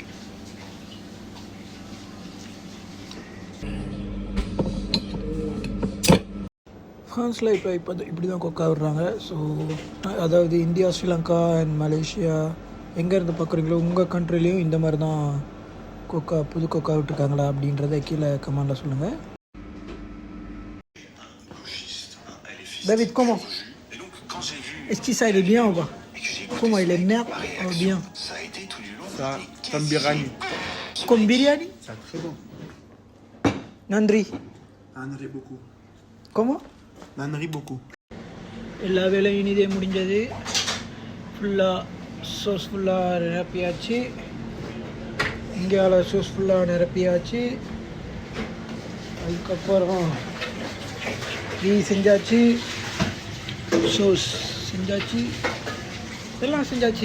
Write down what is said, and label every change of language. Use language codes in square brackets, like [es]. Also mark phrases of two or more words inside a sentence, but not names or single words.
[ta] ஃப்ரான்ஸில் இப்போ இப்படி தான் கொக்கா விடுறாங்க. ஸோ அதாவது இந்தியா, ஸ்ரீலங்கா அண்ட் மலேசியா எங்கேருந்து பார்க்குறீங்களோ உங்கள் கண்ட்ரிலையும் இந்த மாதிரி தான் கொக்கா, புது கொக்கா விட்டுருக்காங்களா அப்படின்றத கீழே கமெண்டில் சொல்லுங்கள். [fr] David, comment? Est-ce que ça il est bien ou pas? Comment il est merde ou bien? Ça, comme biryani. Comme biryani? Ça, très bon. [ta] Nandri. [fr] Nandri beaucoup. Comment? Nandri beaucoup. [ta] எல்லா வேலையும் இனிதே முடிஞ்சது. ஃபுல்லாக சோஸ் ஃபுல்லாக நிரப்பியாச்சு. இந்தியாவில் சோஸ் ஃபுல்லாக நிரப்பியாச்சு. அதுக்கப்புறம் டீ செஞ்சாச்சு, சோஸ் செஞ்சாச்சு, எல்லாம் செஞ்சாச்சு.